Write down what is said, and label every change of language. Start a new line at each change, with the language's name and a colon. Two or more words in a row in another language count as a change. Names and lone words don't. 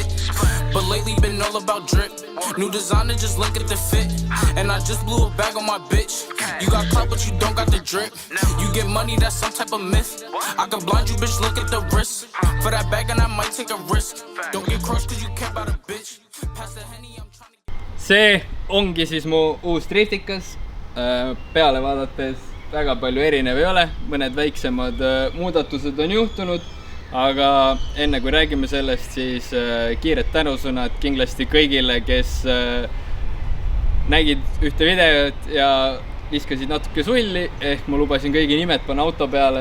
English: But lately been all about drip. New designer, just look at the fit. And I just blew a bag on my bitch. You got clout, but you don't got the drip. You get money, that's some type of myth. I can blind you, bitch, look at the wrist. For that bag and I might take a risk. Don't get crushed cause you care about a bitch. Pass the Henny, I'm trying to...
Estonian: See ongi siis mu uus driftikas. Peale vaadates väga palju erinev ei ole. Mõned väiksemad muudatused on juhtunud. Aga enne kui räägime sellest, siis kiired tänusõnad kindlasti kõigile, kes nägid ühte videot ja viskasid natuke sulli, ehk ma lubasin kõigi nimed panna auto peale.